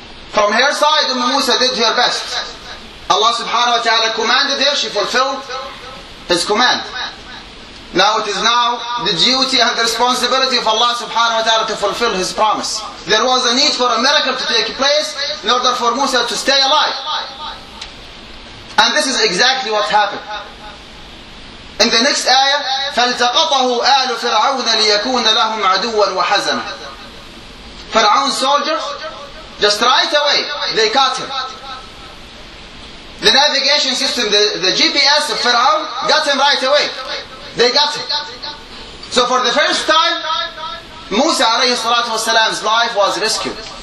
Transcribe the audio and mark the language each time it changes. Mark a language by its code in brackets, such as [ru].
[en] From her side, Umm Musa did her best. Allah subhanahu wa ta'ala commanded her, she fulfilled his command. Now it is now the duty and the responsibility of Allah subhanahu wa ta'ala to fulfill his promise. There was a need for a miracle to take place in order for Musa to stay alive. And this is exactly what happened. In the next ayah, [ar] فَالْتَقَطَهُ آلُ فِرْعَوْنَ لِيَكُونَ لَهُمْ عَدُوًا وَحَزَنًا. [en] Fir'aun's soldiers, just right away, they caught him. The navigation system, the GPS of Fir'aun, got him right away. They got him. So for the first time, Musa alayhi salatu wasalam's life was rescued.